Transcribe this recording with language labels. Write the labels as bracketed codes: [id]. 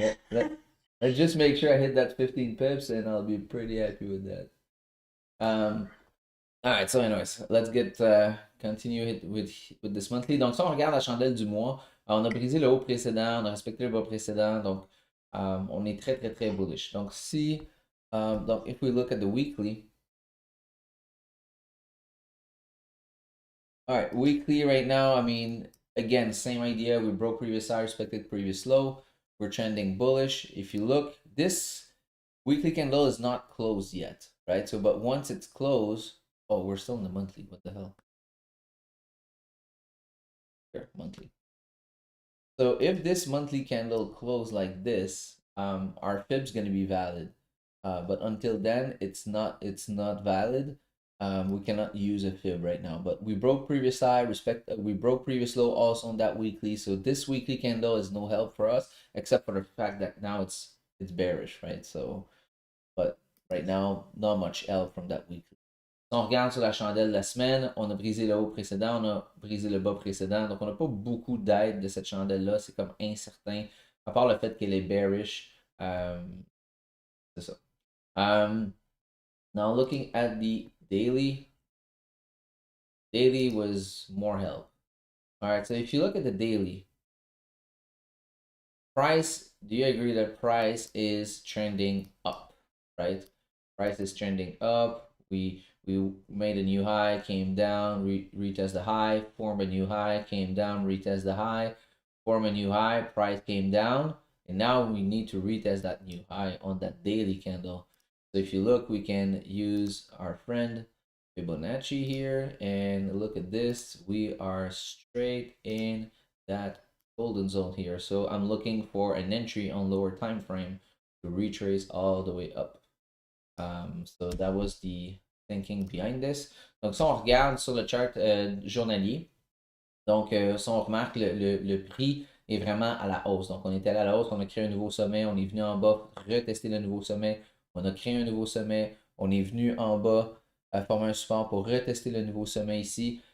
[en] Let's just make sure I hit that 15 pips, and I'll be pretty happy with that. All right, so anyways, let's get continue with this monthly. [fr] Donc, si on regarde la chandelle du mois, on a brisé le haut précédent, on a respecté le bas précédent, donc on est très, très, très bullish. [en] Donc, donc, if we look at the weekly, all right, weekly right now, I mean, again, same idea. We broke previous high, respected previous low. We're trending bullish. If you look, this weekly candle is not closed yet, right? So, but once it's closed, oh, we're still in the monthly. What the hell? Here, monthly. So if this monthly candle closed like this, our fib's gonna be valid. But until then, it's not valid. We cannot use a fib right now. But we broke previous high, we broke previous low also on that weekly. So this weekly candle is no help for us, except for the fact that now it's bearish, right? So, but right now, not much help from that weekly. [fr] Si on regarde sur la chandelle de la semaine, on a brisé le haut précédent, on a brisé le bas précédent. Donc, on n'a pas beaucoup d'aide de cette chandelle-là. C'est comme incertain, à part le fait qu'elle est bearish. C'est ça. [en] Now, looking at the daily was more help. All right, so if you look at the daily, price, do you agree that price is trending up, right? Price is trending up. We made a new high, came down, retest the high, form a new high, came down, retest the high, form a new high, price came down, and now we need to retest that new high on that daily candle. So if you look, we can use our friend Fibonacci here and look at this. We are straight in that golden zone here. So I'm looking for an entry on lower time frame to retrace all the way up. So that was the thinking behind this. [fr] Donc, si on regarde sur le chart journalier, donc si on remarque, le prix est vraiment à la hausse. Donc, on est allé à la hausse, on a créé un nouveau sommet, on est venu en bas, retester le nouveau sommet, on a créé un nouveau sommet, on est venu en bas, former un support pour retester le nouveau sommet ici.